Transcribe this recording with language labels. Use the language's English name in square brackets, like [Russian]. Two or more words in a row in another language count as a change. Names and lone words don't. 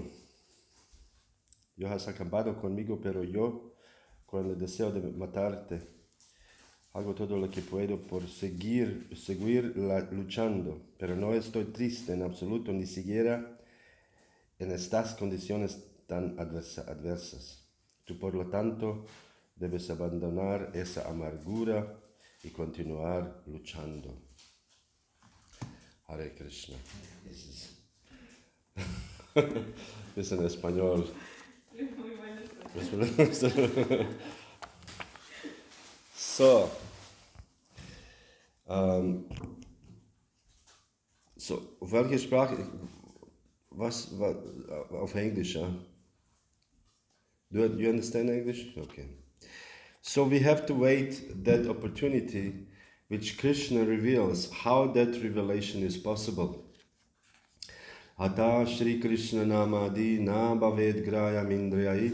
[Spanish] Yo has acabado conmigo, pero yo, con el deseo de matarte, hago todo lo que puedo por seguir luchando, pero no estoy triste en absoluto, ni siquiera en estas condiciones tan adversas. Tú, por lo tanto, debes abandonar esa amargura y continuar luchando. [Sanskrit] Hare Krishna. [Spanish] Es en español. [German] So, welche Sprache? Was auf Englisch? [English] Do you understand English? Okay. So we have to wait that opportunity which Krishna reveals, how that revelation is possible. [Sanskrit] Ata Shri Krishna Namadi Na Bhaved Grayam Indriyai.